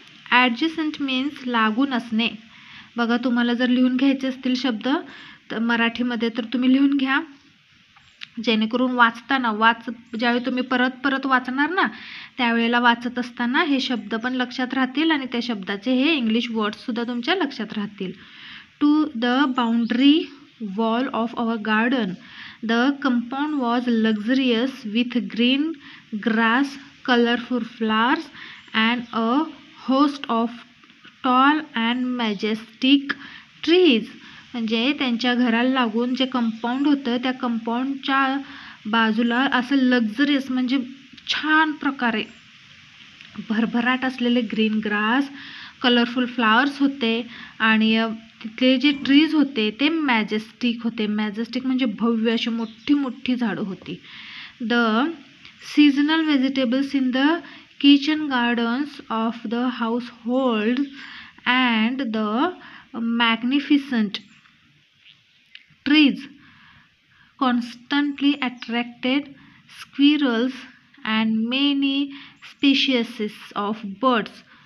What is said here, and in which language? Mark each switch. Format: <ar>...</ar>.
<en>adjacent means</en> <mr>लागून असणे. बघा, तुम्हाला जर लिहून घ्यायचे असतील शब्द तर मराठीमध्ये तर तुम्ही लिहून घ्या, जेणेकरून वाचताना ज्यावेळी तुम्ही परत वाचणार ना, त्यावेळेला वाचत असताना हे शब्द पण लक्षात राहतील आणि त्या शब्दाचे हे इंग्लिश वर्ड्ससुद्धा तुमच्या लक्षात राहतील.</mr> <en>To the boundary wall of our garden. The compound was luxurious with green grass, colorful flowers and a host of tall and majestic trees.</en> <mr>म्हणजे त्यांच्या घराला लागून जे कंपाऊंड होतं त्या कंपाऊंडच्या बाजूला असं लक्झरियस म्हणजे छान प्रकारे भरभराट असलेले ग्रीन ग्रास, कलरफुल फ्लावर्स होते आणि तिथले जे ट्रीज होते ते मॅजेस्टिक होते. मॅजेस्टिक म्हणजे भव्य अशी मोठी झाडं होती.</mr> <en>The seasonal vegetables in the kitchen gardens of the household and the magnificent trees constantly attracted squirrels and many species of birds.</en>